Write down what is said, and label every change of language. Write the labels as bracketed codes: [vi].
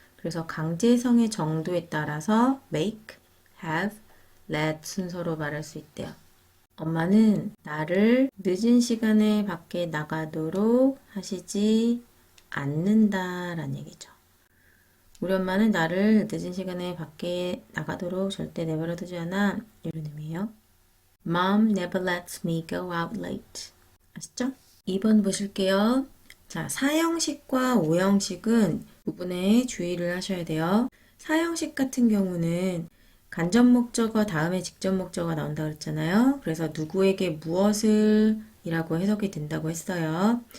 [ko] 그래서 강제성의 정도에 따라서 make, have, let 순서로 말할 수 있대요. 엄마는 나를 늦은 시간에 밖에 나가도록 하시지 않는다 라는 얘기죠. 우리 엄마는 나를 늦은 시간에 밖에 나가도록 절대 내버려 두지 않아. 이런 의미예요. [en] Mom never lets me go out late. [ko] 아시죠? 2번 보실게요. 자, 사형식과 오형식은 부분에 주의를 하셔야 돼요. 사형식 같은 경우는 간접 목적어 다음에 직접 목적어가 나온다고 그랬잖아요. 그래서 누구에게 무엇을 이라고 해석이 된다고 했어요.